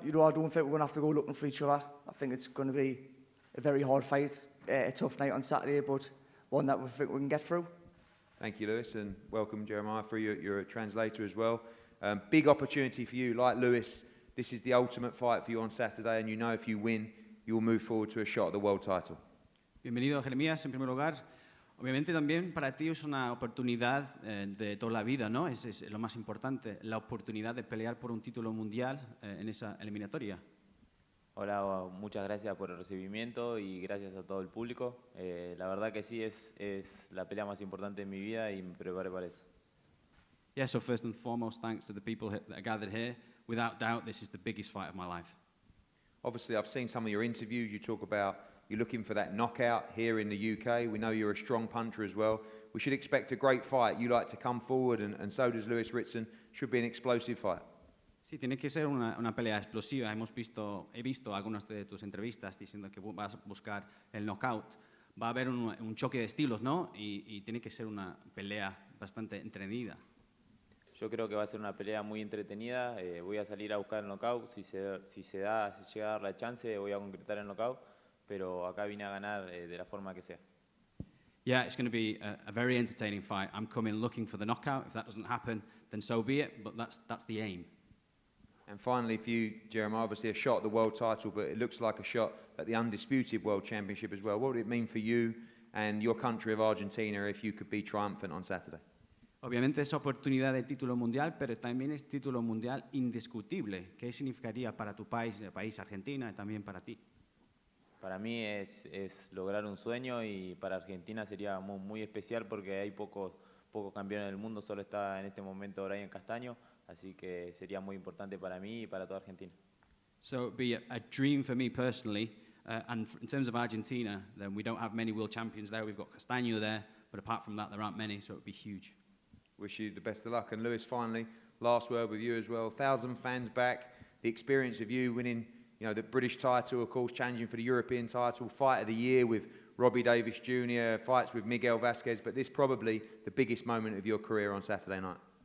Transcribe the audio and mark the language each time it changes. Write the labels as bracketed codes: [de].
[en] I don't think we're going to have to go looking for each other. I think it's going to be a very hard fight, a tough night on Saturday, but one that we think we can get through. Thank you, Lewis, and welcome, Jeremiah, for you're a translator as well. Big opportunity for you, like Lewis. This is the ultimate fight for you on Saturday, and you know if you win, you'll move forward to a shot at the world title. [es] Bienvenido, Jeremías, en primer lugar. Obviamente también para ti es una oportunidad de toda la vida, ¿no? Es lo más importante, la oportunidad de pelear por un título mundial en esa eliminatoria. Hola, muchas gracias por el recibimiento y gracias a todo el público. La verdad que sí, es la pelea más importante de mi vida y me preparé para eso. [en] Yeah, so first and foremost, thanks to the people that are gathered here. Without doubt, this is the biggest fight of my life. Obviously, I've seen some of your interviews. You talk about you're looking for that knockout here in the UK. We know you're a strong puncher as well. We should expect a great fight. You like to come forward, and so does Lewis Ritson. Should be an explosive fight. [es] Sí, tiene que ser una pelea explosiva. He visto algunas de tus entrevistas diciendo que vas a buscar el knockout. Va a haber un choque de estilos, ¿no? Y tiene que ser una pelea bastante entretenida. Yo creo que va a ser una pelea muy entretenida. Voy a salir a buscar el knockout. Si llega a dar la chance, voy a concretar el knockout. Pero acá vine a ganar de la forma que sea. [en] Yeah, it's going to be a very entertaining fight. I'm coming looking for the knockout. If that doesn't happen, then so be it. But that's the aim. And finally for you, Jeremiah, obviously a shot at the world title, but it looks like a shot at the undisputed world championship as well. What would it mean for you and your country of Argentina if you could be triumphant on Saturday? [es] Obviamente es oportunidad de título mundial, pero también es título mundial indiscutible. ¿Qué significaría para tu país, el país Argentina, y también para ti? Para mí es lograr un sueño y para Argentina sería muy especial porque hay pocos campeones del mundo, solo está en este momento Brian Castaño, así que sería muy importante para mí y para toda Argentina. [en] So it would be a dream for me personally, and in terms of Argentina, then we don't have many world champions there. We've got Castaño there, but apart from that, there aren't many, so it would be huge. Wish you the best of luck. And Lewis, finally, last word with you as well. 1,000 fans back, the experience of you winning, the British title, of course, challenging for the European title, fight of the year with Robbie Davis Jr., fights with Miguel Vasquez, but this probably the biggest moment of your career on Saturday night.